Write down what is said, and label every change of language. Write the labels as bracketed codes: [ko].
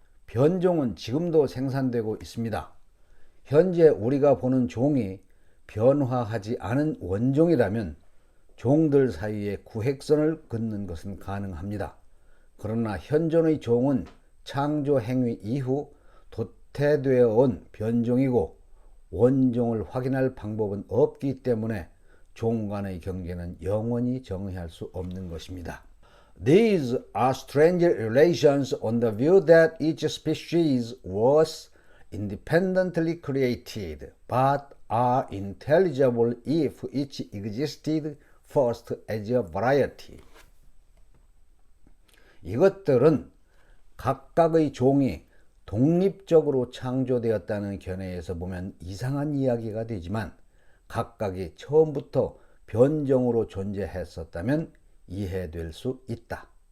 [ko] 변종은 지금도 생산되고 있습니다. 현재 우리가 보는 종이 변화하지 않은 원종이라면 종들 사이에 구획선을 긋는 것은 가능합니다. 그러나 현존의 종은 창조 행위 이후 도태되어 온 변종이고 원종을 확인할 방법은 없기 때문에 종 간의 경계는 영원히 정의할 수 없는 것입니다. [en] These are strange relations on the view that each species was independently created, but are intelligible if each existed first as a variety. [ko] 이것들은 각각의 종이 독립적으로 창조되었다는 견해에서 보면 이상한 이야기가 되지만 각각이 처음부터 변종으로 존재했었다면 이해될 수 있다.